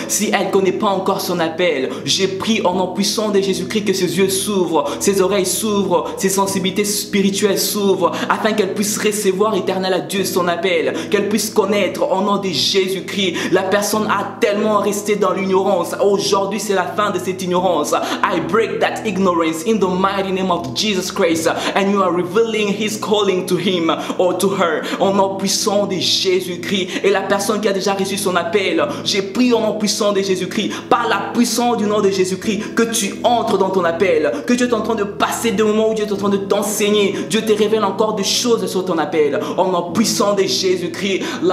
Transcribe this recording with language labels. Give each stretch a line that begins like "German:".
French: Si elle ne connaît pas encore son appel, j'ai prié en nom puissant de Jésus-Christ que ses yeux s'ouvrent, ses oreilles s'ouvrent, ses sensibilités spirituelles s'ouvrent, afin qu'elle puisse recevoir éternel à Dieu son appel, qu'elle puisse connaître au nom de Jésus-Christ. La personne a tellement resté dans l'ignorance. Aujourd'hui, c'est la fin de cette ignorance.
English: I break that ignorance in the mighty name of Jesus Christ, and you are revealing His calling to him or to her,
French: au nom puissant de Jésus-Christ. Et la personne qui a déjà reçu son appel, j'ai prié au nom puissant de Jésus-Christ, par la puissance du nom de Jésus-Christ, que tu entres dans ton appel, que Dieu est en train de passer des moments où Dieu est en train de t'enseigner. Dieu te révèle encore des choses sur ton appel, au nom puissant de Jésus-Christ.